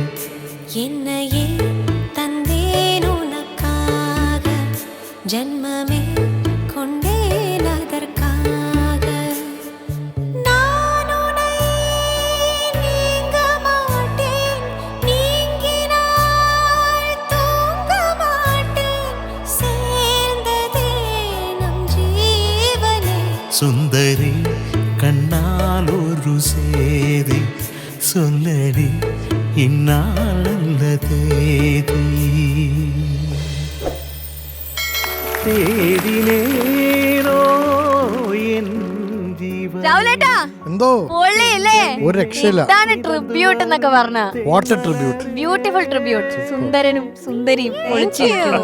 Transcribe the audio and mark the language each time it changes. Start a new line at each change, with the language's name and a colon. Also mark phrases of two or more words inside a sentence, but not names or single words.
Tamil: என்னையே தந்தேன் உனக்காக ஜன்மமே கொண்டேன் அதற்காக நான் உன்னை நீங்க மாட்டேன் நீங்கினால் தூங்க மாட்டேன் சேர்ந்ததே நம் ஜீவனே சுந்தரி கண்ணால் ஒரு சேதி சொல்லடி இந்நாள் நல்லதேதி தேடிநேரோ என் ஜீவன்
Malayalam: രാഹുലേട്ടാ എന്തോ പൊള്ളിയില്ലേ? ഒരു രക്ഷയില്ല. ഇതാണ് ട്രിബ്യൂട്ട് എന്നൊക്കെ പറഞ്ഞ
English: What a tribute. Beautiful tribute.
Malayalam: സുന്ദരനും സുന്ദരിയും ഒളിച്ചിരിക്കുന്നു.